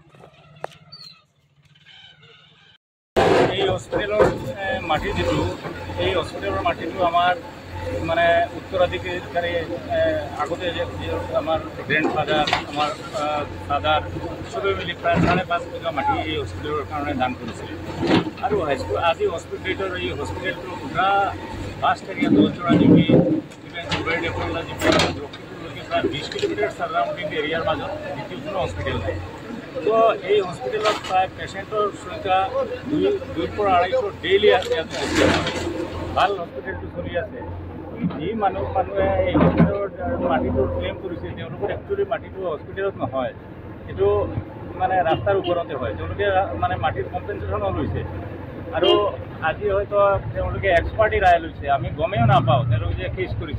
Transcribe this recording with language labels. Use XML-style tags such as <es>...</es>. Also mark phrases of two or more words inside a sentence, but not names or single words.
<bn>এই হসপিটালের মাটি যেটো এই হসপিটালের মাটিটো আমার মানে উত্তরাধিকারী আগতে যে আমার গ্র্যান্ডফাদার আমার ফাদার সবে মিলি প্রায় 5.5 বিঘা মাটি এই হসপিটালের কারণে দান করেছিল। আর আজি হসপিটালের এই হসপিটালটো পুরা</bn> <en>first area</en> <bn>দলচড়া জমি ডেভেলপমেন্ট লক্ষিপুরলৈকে প্রায় 20 কিলোমিটার</bn> <en>surrounding area</en> <bn>মাজত দ্বিতীয় কোনো হসপিটাল নাই।</bn> <as>তো এই হসপিটালত প্রায় পেশেন্টৰ সংখ্যা 200 পৰা 250 ডেইলি ইয়াতে ভাল হসপিটালটো চলি আছে। যি মানুহে এই হসপিটালৰ মাটিটো ক্লেইম কৰিছে তেওঁলোকৰ একচুৱেলি মাটিটো হসপিটালত নহয়, এইটো মানে ৰাস্তাৰ ওপৰতে হয়। তেওঁলোকে মানে মাটিৰ কম্পেনচেশ্যনো লৈছে আৰু আজি হয়তো তেওঁলোকে এক্সপাৰ্টি ৰায় লৈছে, আমি গমেও নাপাওঁ তেওঁলোকে যে কেছ কৰিছে।</as>